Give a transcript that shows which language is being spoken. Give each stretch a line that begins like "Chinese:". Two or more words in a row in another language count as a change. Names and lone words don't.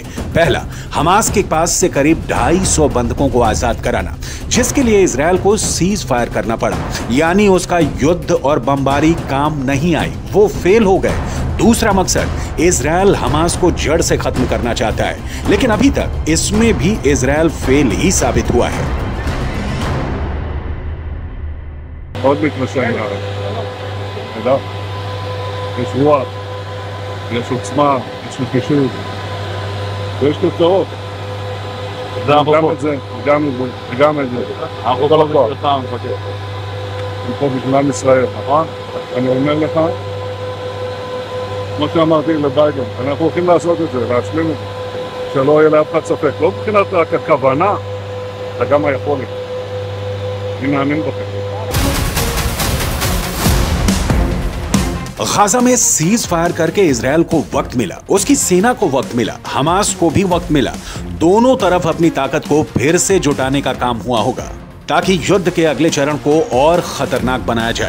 Hindi: पहला, हमास के पास से करीब 250 बंधकों को आजाद कराना, जिसके लिए इजरायल को
English: ceasefire
Hindi: करना पड़ा, यानी उसका युद्ध और बमबारी काम नहीं आई, वो फेल हो गए। दूसरा मकसद, इजरायल हमास को जड़ से खत्म करना चाहता है, लेकिन अभी तक इसमें भी इजरायल फेल ही साबित हुआ है।
Hebrew: יש רוח, יש עוצמה, יש נחישות, ויש תוצאות. גם את זה, וגם את זה. אנחנו כל הזמן. פה בגלל ישראל, נכון? אני אומר לך, כמו שאמרתי לביידן, אנחנו הולכים לעשות את זה, להשלים את זה, שלא יהיה לאף אחד ספק. לא מבחינת רק הכוונה, אלא גם היכולת. אני מאמין בכם.
Hindi: गाजा में
English: ceasefire
Hindi: करके इजरायल को वक्त मिला, उसकी सेना को वक्त मिला, हमास को भी वक्त मिला। दोनों तरफ अपनी ताकत को फिर से जुटाने का काम हुआ होगा ताकि युद्ध के अगले चरण को और खतरनाक बनाया जाए।